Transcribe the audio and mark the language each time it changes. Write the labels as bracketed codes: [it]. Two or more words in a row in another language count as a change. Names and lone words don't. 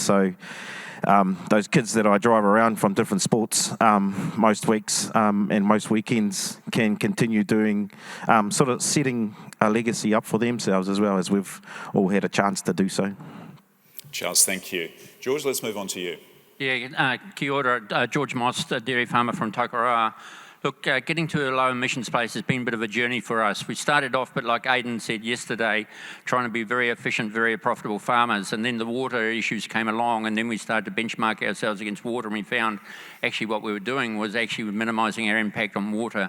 [en] So those kids that I drive around from different sports most weeks and most weekends can continue doing, sort of setting a legacy up for themselves, as well as we've all had a chance to do so. Charles, thank you. George, let's move on to you. Yeah, [mi] kia ora, [en] George Moss, a dairy farmer from Tokoroa. Look, getting to a low emissions place has been a bit of a journey for us. We started off, but like Aidan said yesterday, trying to be very efficient, very profitable farmers, and then the water issues came along, and then we started to benchmark ourselves against water, and we found actually what we were doing was actually minimising our impact on water.